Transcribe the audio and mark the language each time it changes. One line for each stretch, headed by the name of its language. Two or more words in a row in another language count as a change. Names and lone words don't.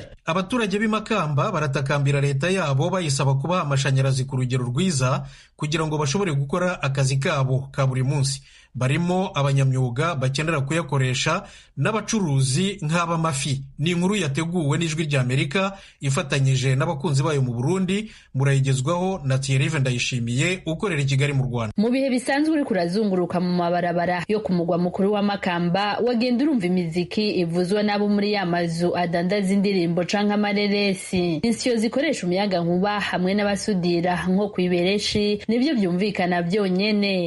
Rundi: Abaturage b'Imakamba baratakambira leta yabo bayisaba kubaha amashanyarazi ku rugero rwiza kugira ngo bashobore gukora akazi kabo ka buri munsi. Barimo abanyamyuga bakenera kuyakoresha n'abacuruzi nk'abamafi. Ni inkuru yateguwe n'Ijwi rya Amerika ifatanyije n'abakunzi bayo mu Burundi. Murayigezwaho na Thierry Ndayishimiye ukorera i Kigali mu Rwanda. Mu bihe bisanzwe uri kurazunguruka mu mabarabara yo ku mugwa mukuru wa Makamba, wagenda urumva imiziki ivuzwa n'abo muri ya mazu adandaza indirimbo canke amareresi. Insyo zikoresha umuyaga nkuba hamwe n'abasudira nko kwibereshi nibyo byumvikana byonyene.